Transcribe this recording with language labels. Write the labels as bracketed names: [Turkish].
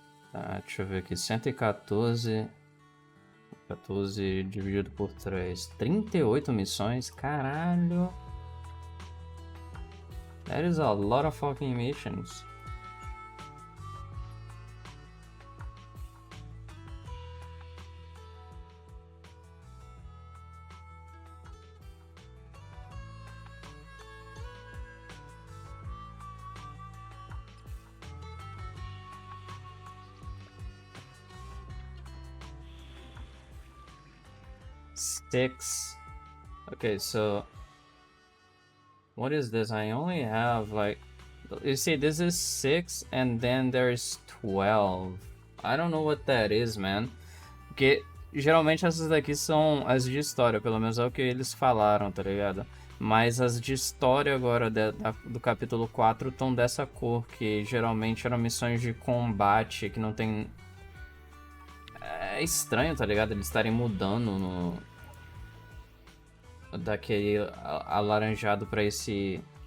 [Portuguese] Tá, deixa eu ver aqui, 114, 14 dividido por 3, 38 missões, caralho. [English] That is a lot of fucking missions. Six. Okay, so what is this? I only have like, you see, this is 6 and then there's 12. I don't know what that is, man. [Portuguese] Porque geralmente essas daqui são as de história, pelo menos é o que eles falaram, tá ligado? Mas as de história agora do capítulo 4 estão dessa cor, que geralmente eram missões de combate, que não tem... É estranho, tá ligado? Eles estarem mudando daquele alaranjado pra esse...